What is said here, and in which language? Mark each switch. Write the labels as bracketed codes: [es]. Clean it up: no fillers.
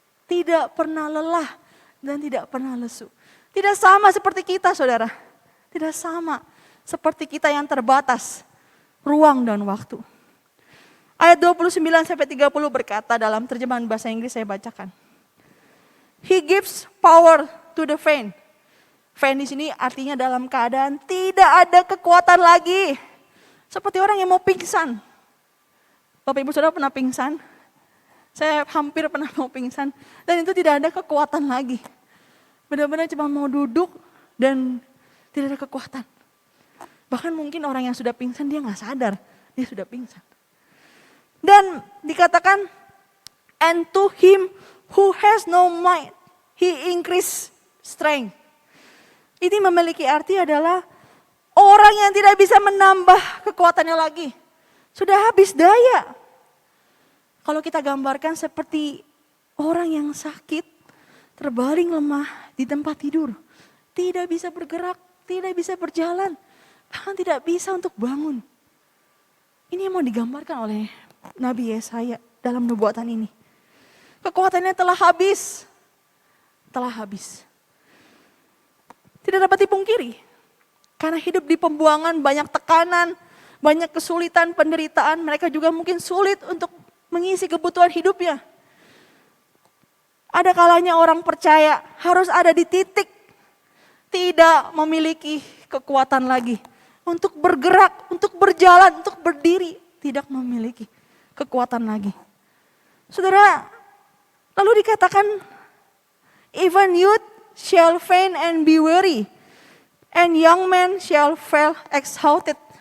[id] Tidak pernah lelah dan tidak pernah lesu. Tidak sama seperti kita, saudara. Tidak sama seperti kita yang terbatas ruang dan waktu. Ayat 29-30 berkata dalam terjemahan bahasa Inggris, saya bacakan. [en] He gives power to the faint. [id] Faint di sini artinya dalam keadaan tidak ada kekuatan lagi. Seperti orang yang mau pingsan. Bapak Ibu Saudara pernah pingsan? Saya hampir pernah mau pingsan. Dan itu tidak ada kekuatan lagi. Benar-benar cuma mau duduk dan tidak ada kekuatan. Bahkan mungkin orang yang sudah pingsan dia nggak sadar. Dia sudah pingsan. Dan dikatakan, [en] and to him who has no might, he increase strength. [id] Ini memiliki arti adalah orang yang tidak bisa menambah kekuatannya lagi. Sudah habis daya. Kalau kita gambarkan seperti orang yang sakit, terbaring lemah di tempat tidur. Tidak bisa bergerak, tidak bisa berjalan, bahkan tidak bisa untuk bangun. Ini yang mau digambarkan oleh Nabi Yesaya dalam nubuatan ini. Kekuatannya telah habis. Telah habis. Tidak dapat dipungkiri. Karena hidup di pembuangan, banyak tekanan, banyak kesulitan, penderitaan. Mereka juga mungkin sulit untuk mengisi kebutuhan hidupnya. Ada kalanya orang percaya harus ada di titik tidak memiliki kekuatan lagi. Untuk bergerak, untuk berjalan, untuk berdiri. Tidak memiliki kekuatan lagi. Saudara, lalu dikatakan, [en] even youth shall faint and be weary, and young men shall fall exhausted.